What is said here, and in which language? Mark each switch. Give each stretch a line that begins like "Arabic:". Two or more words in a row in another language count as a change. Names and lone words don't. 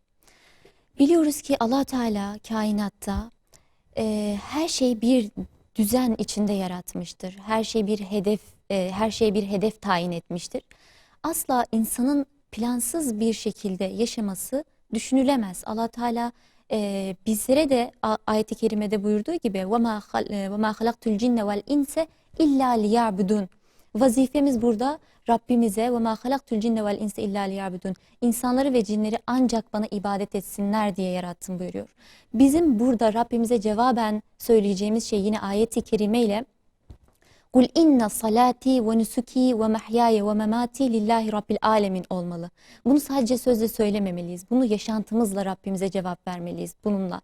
Turkish: Biliyoruz ki Allah Teala kainatta her şeyi bir düzen içinde yaratmıştır. Her şey bir hedef tayin etmiştir. Asla insanın plansız bir şekilde yaşaması düşünülemez. Allah Teala bizlere de ayet-i kerimede buyurduğu gibi
Arabic: وَمَا خَلَقْتُ الْجِنَّ وَالْاِنْسَ اِلَّا لِيَعْبُدُونَ.
Turkish: Vazifemiz burada Rabbimize
Arabic: وَمَا خَلَقْتُ الْجِنَّ وَالْاِنْسَ اِلَّا لِيَعْبُدُونَ.
Turkish: İnsanları ve cinleri ancak bana ibadet etsinler diye yarattım buyuruyor. Bizim burada Rabbimize cevaben söyleyeceğimiz şey yine ayet-i kerime ile
Arabic: قُلْ إِنَّ صَلَاتِي وَنُسُكِي وَمَحْيَايَ وَمَمَاتِي لِلَّهِ رَبِّ الْعَالَمِينَ
Turkish: olmalı. Bunu sadece sözle söylememeliyiz. Bunu yaşantımızla Rabbimize cevap vermeliyiz bununla.